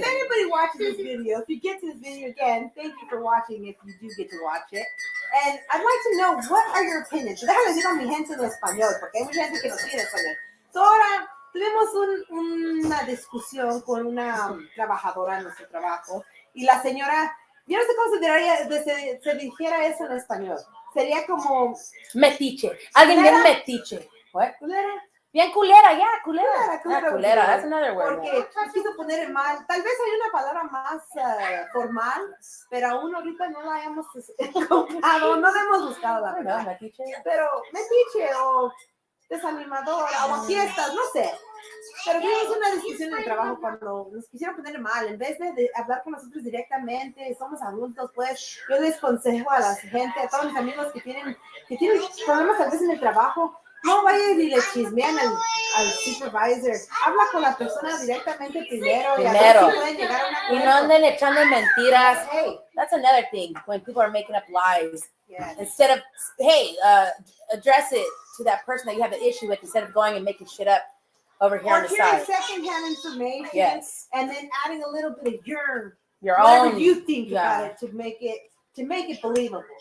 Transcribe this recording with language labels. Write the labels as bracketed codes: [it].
[en] If anybody watches this video, if you get to this video again, thank you for watching. If you do get to watch it. And I'd like to know, what are your opinions? [es] Déjame decir a mi gente en español, porque hay mucha gente que no tiene español. So ahora tuvimos una discusión con una trabajadora en nuestro trabajo, y la señora, yo no sé cómo se dijera eso en español. Sería como metiche. Alguien bien metiche. [en] What? [es] ¿Cómo era? Bien culera, yeah, culera. Culera. [en] That's another word. [es] Porque quiso poner el mal. Tal vez hay una palabra más formal, pero aún ahorita no la hemos encontrado, no la hemos buscado, la No, verdad. metiche. Pero metiche o desanimadora o fiestas, no sé. Pero tuvimos una discusión en el trabajo cuando nos quisieron poner mal. En vez de hablar con nosotros directamente, somos adultos, pues yo les aconsejo a la gente, a todos mis amigos que tienen problemas tal vez en el trabajo, no vayan y le chismean al supervisor. Habla con la persona directamente primero. Y a ver si pueden llegar a un acuerdo. Y no anden echando mentiras. [en] Hey, that's another thing when people are making up lies. Yes. Instead of, hey, address it to that person that you have an issue with instead of going and making shit up over here on the side. Secondhand information. Yes. And then adding a little bit of your own. Whatever you think about it to make it believable.